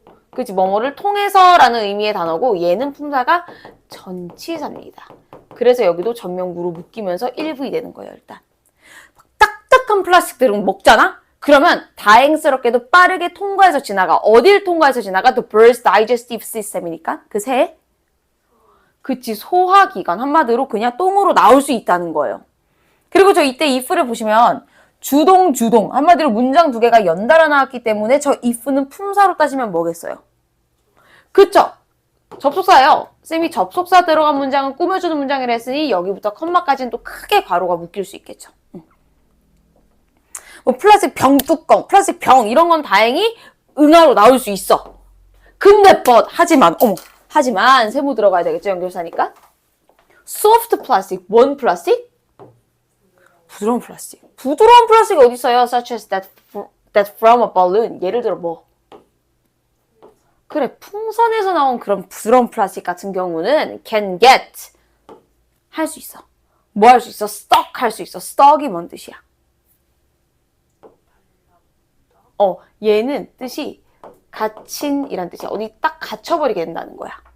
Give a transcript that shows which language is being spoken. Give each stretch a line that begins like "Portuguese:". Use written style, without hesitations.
Korean: 그치, 뭐뭐를 통해서라는 의미의 단어고 얘는 품사가 전치사입니다. 그래서 여기도 전명구로 묶이면서 1V 되는 거예요, 일단. 딱딱한 플라스틱들은 먹잖아? 그러면 다행스럽게도 빠르게 통과해서 지나가. 어딜 통과해서 지나가?
English: The bird's digestive system
Korean: 이니까 그 새. 그치, 소화기관. 한마디로 그냥 똥으로 나올 수 있다는 거예요. 그리고 저 이때 if를 보시면 주동, 주동. 한마디로 문장 두 개가 연달아 나왔기 때문에 저 if는 품사로 따지면 뭐겠어요? 그쵸? 접속사예요. 쌤이 접속사 들어간 문장은 꾸며주는 문장이라 했으니 여기부터 컴마까지는 또 크게 괄호가 묶일 수 있겠죠. 뭐 플라스틱 병 뚜껑, 플라스틱 병 이런 건 다행히 응아로 나올 수 있어. 근데 하지만 세모 들어가야 되겠죠, 연결사니까.
English: soft plastic,
Korean: 뭔 플라스틱? 부드러운 플라스틱. 부드러운 플라스틱이 어디 있어요?
English: Such as that from a balloon.
Korean: 예를 들어 뭐? 그래, 풍선에서 나온 그런 부드러운 플라스틱 같은 경우는
English: can get
Korean: 할 수 있어. 뭐 할 수 있어? stuck 할 수 있어. stuck이 뭔 뜻이야? 얘는 뜻이 갇힌이란 뜻이야. 어디 딱 갇혀버리게 된다는 거야.